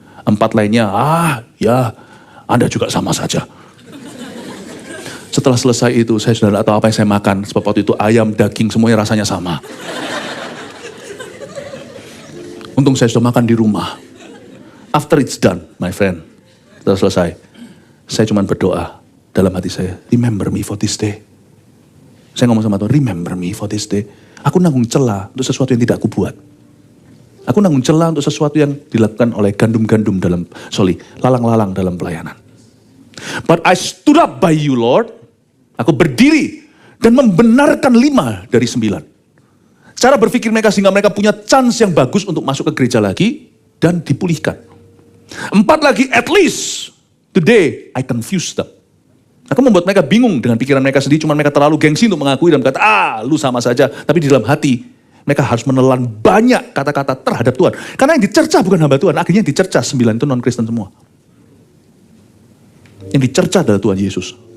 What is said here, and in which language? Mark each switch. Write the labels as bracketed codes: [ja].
[id] 4 lainnya, ya, Anda juga sama saja. Setelah selesai itu, saya sudah tidak tahu apa yang saya makan. Sebab waktu itu ayam, daging, semuanya rasanya sama. Untung saya sudah makan di rumah. [en] After it's done, my friend. [id] Setelah selesai, saya cuma berdoa dalam hati saya. [en] Remember me for this day. [id] Saya ngomong sama Tuhan, [en] remember me for this day. [id] Aku nanggung celah untuk sesuatu yang tidak aku buat. Aku nanggung celah untuk sesuatu yang dilakukan oleh gandum-gandum lalang-lalang dalam pelayanan. [en] But I stood up by you, Lord. [id] Aku berdiri dan membenarkan 5 dari 9. Cara berpikir mereka sehingga mereka punya chance yang bagus untuk masuk ke gereja lagi dan dipulihkan. [en] 4 lagi, at least today I confused them. [id] Aku membuat mereka bingung dengan pikiran mereka sendiri, cuma mereka terlalu gengsi untuk mengakui dan berkata, lu sama saja. Tapi di dalam hati, mereka harus menelan banyak kata-kata terhadap Tuhan. Karena yang dicercah bukan hamba Tuhan, akhirnya yang dicercah 9 itu non-Kristen semua. Yang dicercah adalah Tuhan Yesus.